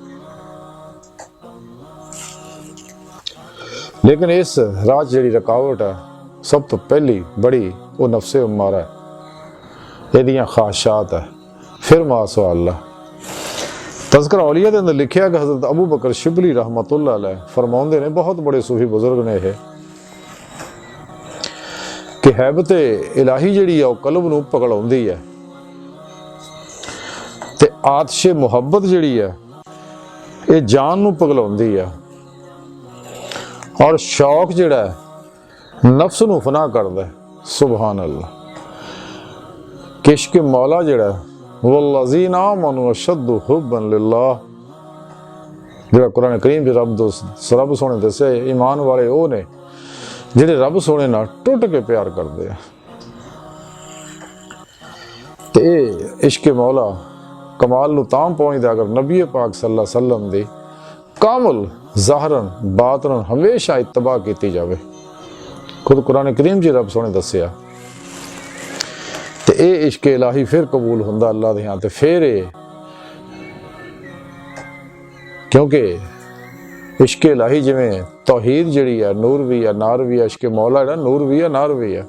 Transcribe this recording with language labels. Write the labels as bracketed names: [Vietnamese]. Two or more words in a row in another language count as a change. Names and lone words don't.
[Punjabi] لیکن اس راہ جہڑی رکاوٹ ہے سب تو پہلی بڑی او نفسِ امارہ ہے، ایہدیاں خواہشات ہے. فیر ماشاءاللہ تذکرہ اولیاء دے اندر لکھیا کہ حضرت ابو بکر شبلی [Arabic] رحمة الله عليه [Punjabi] فرماؤندے نے، بہت بڑے صوفی بزرگ نے ایہہ، کہ ہیبت الٰہی جہڑی ہے او قلب نوں پکڑاؤندی ہے تے آتش محبت جہڑی ہے ایہہ جان نوں پگلاؤندی ہے اور شوق جہڑا ہے نفس نوں فنا کردا ہے. [Arabic] سبحان الله. [Punjabi] کہ عشق مولا جہڑا [Arabic] والذين آمنوا أشد حبا لله, [Punjabi] جہڑا قرآن کریم چ رب سوہنے دسے ایمان والے او نے جہڑے رب سوہنے نال ٹٹ کے پیار کردے آ. تے عشق مولا کمال نوں تاں پہنچدا اگر نبی پاک [Arabic] صلى الله عليه وسلم [Punjabi] دی کامل ظاہراً باطناً ہمیشہ اتباع کی جائے. خود قرآن کریم چ رب سوہنے دسیا تے ایہہ عشق الٰہی فیر قبول ہندا اللہ دے ہاں تے فیر کیونکہ عشق الٰہی جویں توحید جہڑی ہے نور بھی ہے نار بھی ہے، عشق مولا جہڑا نور بھی ہے نار بھی ہے.